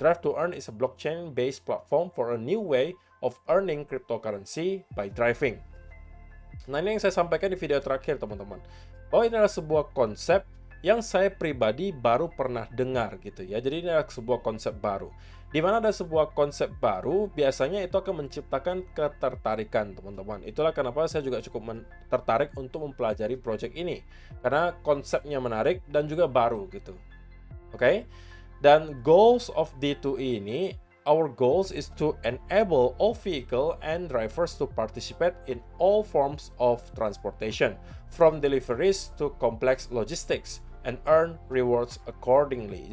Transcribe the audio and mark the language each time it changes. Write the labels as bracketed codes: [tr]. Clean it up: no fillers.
[en] Drive to Earn is a blockchain-based platform for a new way of earning cryptocurrency by driving. [id] Nah, ini yang saya sampaikan di video terakhir, teman-teman. Bahwa ini adalah sebuah konsep yang saya pribadi baru pernah dengar gitu ya. Jadi ini adalah sebuah konsep baru. Di mana ada sebuah konsep baru, biasanya itu akan menciptakan ketertarikan, teman-teman. Itulah kenapa saya juga cukup tertarik untuk mempelajari project ini. Karena konsepnya menarik dan juga baru gitu. Oke? Dan [en] goals of D2E [id] ini, [en] our goals is to enable all vehicle and drivers to participate in all forms of transportation, from deliveries to complex logistics, and earn rewards accordingly.